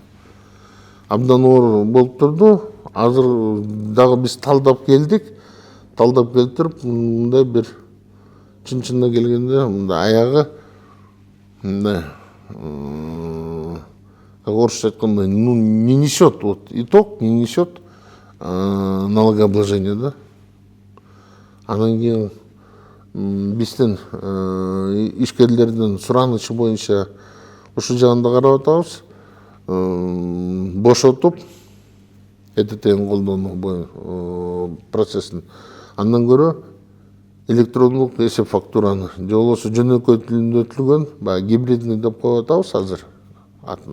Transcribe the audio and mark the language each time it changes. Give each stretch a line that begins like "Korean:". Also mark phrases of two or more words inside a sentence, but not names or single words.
Kyrgyz: Абдан оор болуп турду. Азыр дагы биз талдап келдик. Талдап келтирип, мындай бир чын-чынына келгенде, мындай аягы мындай орусча айтканда
Russian: не несет, вот итог не несет налогообложение,
Kyrgyz: да. Анан кийин биздин ишкерлердин суранычы боюнча ушул жагында карап атабыз. Бошотуп ЭТТ-н колдонуу процессин андан көрө электрондук эсеп фактураны же болбосо жөнөкөй түзүлгөн, баягы гибридный деп коюп атабыз азыр атын.